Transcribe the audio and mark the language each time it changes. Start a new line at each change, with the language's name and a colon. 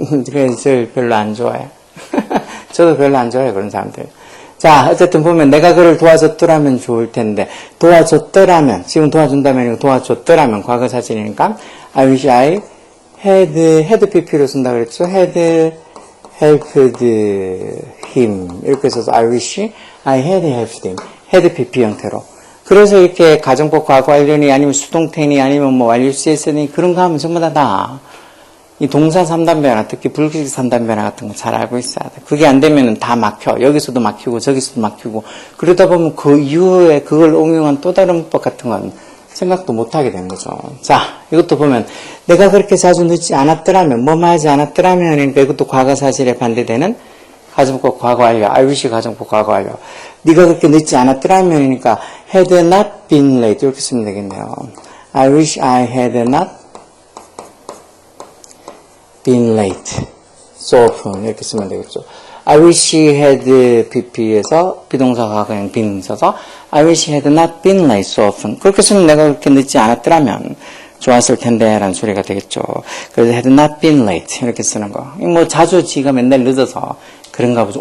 Korean: 그래서 저를 별로 안 좋아해. 저도 별로 안 좋아해 그런 사람들. 자, 어쨌든 보면 내가 그를 도와줬더라면 좋을 텐데 도와줬더라면 지금 도와준다면 아니고 도와줬더라면 과거 사진이니까
English: I wish I had pp
Korean: 로 쓴다 그랬죠.
English: had helped him
Korean: 이렇게 써서
English: I wish I had helped him had pp
Korean: 형태로. 그래서 이렇게 가정법 과거 완료니 아니면 수동태니 아니면 뭐 완료 CS니 그런 거 하면 전부 다 이 동사 3단변화, 특히 불규칙 3단변화 같은 거 잘 알고 있어야 돼. 그게 안 되면은 다 막혀. 여기서도 막히고 저기서도 막히고 그러다 보면 그 이후에 그걸 응용한 또 다른 문법 같은 건 생각도 못 하게 된 거죠. 자, 이것도 보면 내가 그렇게 자주 늦지 않았더라면 뭐뭐 하지 않았더라면 그러니까 이것도 과거 사실에 반대되는 가정법 과거 완료. I wish 가정법 과거 완료. 네가 그렇게 늦지 않았더라면 그러니까
English: had not been late
Korean: 이렇게 쓰면 되겠네요.
English: I wish I had not been late so often 이렇게 쓰면 되겠죠. I wish he had pp에서 비동사 과거형 been 써서 I wish he had not been late so often 그렇게 쓰면 내가 그렇게 늦지 않았더라면 좋았을 텐데 라는 소리가 되겠죠.
Korean: 그래서
English: had not been late
Korean: 이렇게 쓰는 거. 뭐 자주 지가 맨날 늦어서 그런가 보죠.